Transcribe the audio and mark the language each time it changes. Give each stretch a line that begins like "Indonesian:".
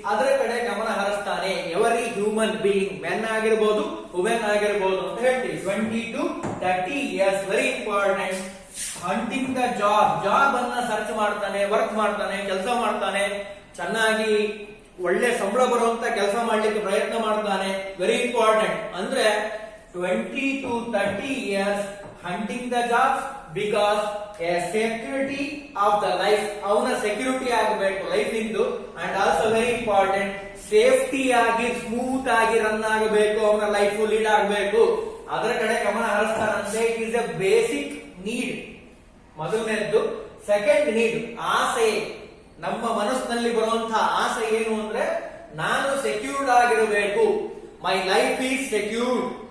Kannada: ಅದರ ಕಡೆ ಗಮನ ಹರಿಸ್ತಾನೆ.
English: every human being,
Kannada: ಮೆನ್ ಆಗಿರ್ಬೋದು, ವುಮೆನ್ ಆಗಿರ್ಬೋದು ಅಂತ ಹೇಳ್ತೀವಿ.
English: 20 to 30 years very important. Hunting the job,
Kannada: job ಅನ್ನ ಸರ್ಚ್ ಮಾಡ್ತಾನೆ, ವರ್ಕ್ ಮಾಡ್ತಾನೆ, ಕೆಲಸ ಮಾಡ್ತಾನೆ, ಚೆನ್ನಾಗಿ ಒಳ್ಳೆ ಸಂಬಳ ಬರುವಂತ ಕೆಲಸ ಮಾಡ್ಲಿಕ್ಕೆ ಪ್ರಯತ್ನ ಮಾಡ್ತಾನೆ.
English: Very important. ಅಂದ್ರೆ 20 to 30 years hunting the jobs because a security of the life,
Kannada: ಅವನ ಸೆಕ್ಯೂರಿಟಿ ಆಗಬೇಕು life into.
English: and also very important,
Kannada: safety ಆಗಿ ಸ್ಮೂತ್ ಆಗಿ ರನ್ ಆಗಬೇಕು, ಅವನ ಲೈಫ್ ಲೀಡ್ ಆಗಬೇಕು. ಅದರ ಕಡೆ ಗಮನ ಹರಿಸ್ತಾನಂತೆ.
English: it is a basic need,
Kannada: ಮೊದಲನೇದ್ದು. Second need ಆಸೆ. ನಮ್ಮ ಮನಸ್ಸಿನಲ್ಲಿ ಬರುವಂತಹ ಆಸೆ ಏನು ಅಂದ್ರೆ ನಾನು ಸೆಕ್ಯೂರ್ಡ್ ಆಗಿರಬೇಕು,
English: My life is secured.